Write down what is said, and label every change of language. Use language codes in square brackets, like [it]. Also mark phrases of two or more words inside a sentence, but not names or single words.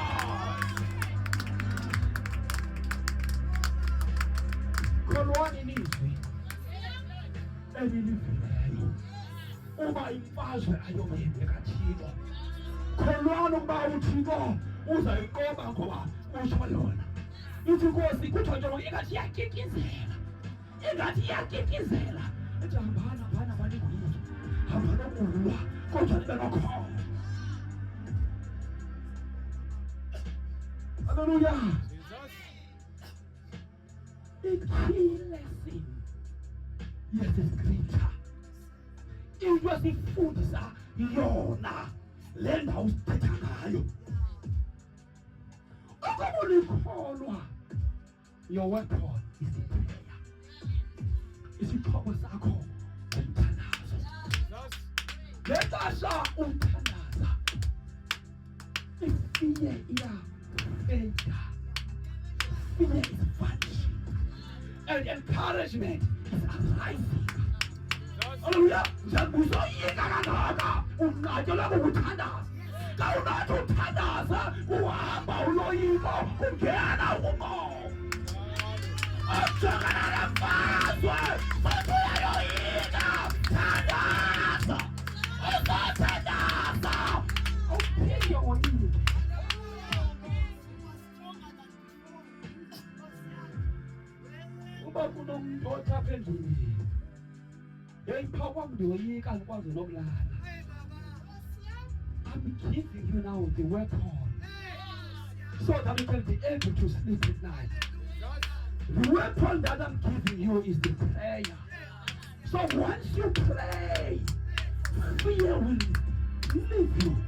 [xh] kholwani ilizwi elilivileyo uba imfazwe ayomyeni kaThixo kholwani ukuba uThixo uzayiqoba ngoba kusho yona ithi inkosi kuthiwa nje ingathi iyakikizela ethi hambana baninguyiki hamba nokulwa kodwa nibe nokholo haleluya i- [en] key lesson [xh] yesiscripture into esifundisa yona le ndawo sithetha ngayo ukuba ulikholwa [en] your weapon is the prayer [xh] isixhobo sakho umthandazo nexesha umthandaza ifear iyafeda [en] fear is vanishing and encouragement is arising [xh] haleluya njengozoyika kangaka unqatyelwa kukuthandaza xa unathi uthandaza uhamba uloyiko kungena umoya ajongana nemfazwe futhi uyayoyika thandaza uzathandaza uphinde woyike uba kunomntu othapha endlini yeyipha kwam ndiyoyika andikwazi nokulala [en] I'm giving you now the weapon so that you can be able to sleep at night. The weapon that I'm giving you is the prayer. So once you pray, fear will leave you.